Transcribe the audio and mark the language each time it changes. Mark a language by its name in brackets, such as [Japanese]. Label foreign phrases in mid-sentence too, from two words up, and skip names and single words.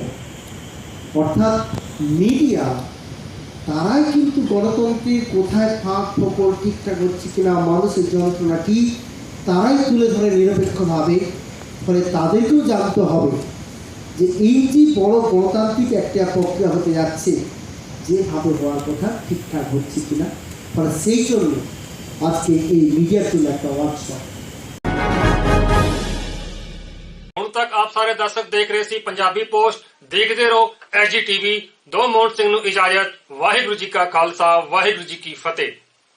[Bangla] অর্থাৎ মিডিয়া তারাই কিন্তু গণতন্ত্রের কোথায় ফাঁক ফোকর ঠিকঠাক হচ্ছে কিনা, মানুষের যন্ত্রণা কি, তারাই তুলে ধরে নিরপেক্ষভাবে। ফলে তাদেরকেও জানতে হবে যে এই যে বড় গণতান্ত্রিক একটা প্রক্রিয়া হতে যাচ্ছে, যেভাবে হওয়ার কথা ঠিকঠাক হচ্ছে কিনা। ফলে সেই জন্য আজকে এই মিডিয়ার জন্য একটা ওয়ার্কশপ। [Punjabi] ਹੁਣ ਤੱਕ ਆਪ ਸਾਰੇ ਦਰਸ਼ਕ ਦੇਖ ਰਹੇ ਸੀ ਪੰਜਾਬੀ ਪੋਸਟ। ਦੇਖਦੇ ਰਹੋ SGTV। ਦੋ ਮੋਹਨ ਸਿੰਘ ਨੂੰ ਇਜਾਜ਼ਤ। ਵਾਹਿਗੁਰੂ ਜੀ ਕਾ ਖਾਲਸਾ, ਵਾਹਿਗੁਰੂ ਜੀ ਕੀ ਫਤਿਹ।